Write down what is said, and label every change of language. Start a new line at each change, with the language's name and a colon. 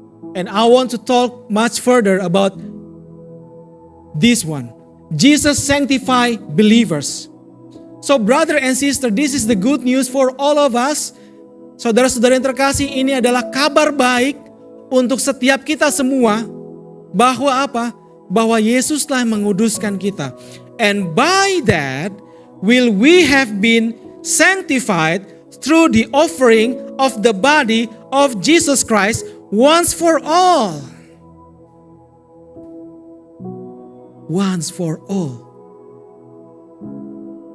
English: And I want to talk much further about this one. Jesus sanctify believers. So brother and sister, this is the good news for all of us.
Indonesian: Saudara-saudara yang terkasih, ini adalah kabar baik untuk setiap kita semua. Bahwa apa? Bahwa Yesuslah menguduskan kita.
English: And by that will we have been sanctified through the offering of the body of Jesus Christ once for all. Once for all.